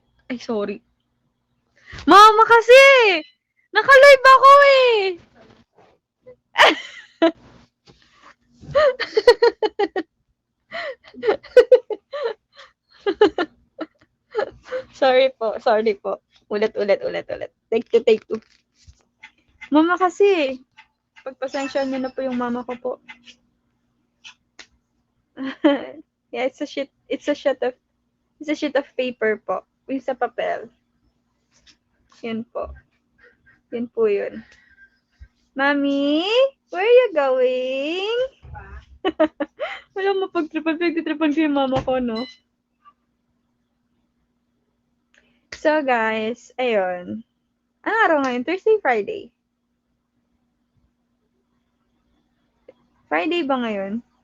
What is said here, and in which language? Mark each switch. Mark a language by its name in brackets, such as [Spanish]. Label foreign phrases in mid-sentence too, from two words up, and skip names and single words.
[Filipino] Ay, sorry. Mama kasi! Naka-live ako eh! Sorry po. Ulit. [English] Take two. [Filipino] Mama kasi. Pagpasensyahan niyo na po yung mama ko po. [English] Yeah, it's a sheet of paper po. [Filipino] Yung sa papel. Yun po. Yun po yun. Mami, [English] where are you going? [Filipino] Wala mapagtripan ko yung mama ko, no? [English] So, guys, [Filipino] ayun. Anong araw ngayon? Thursday, Friday? Friday ba ngayon?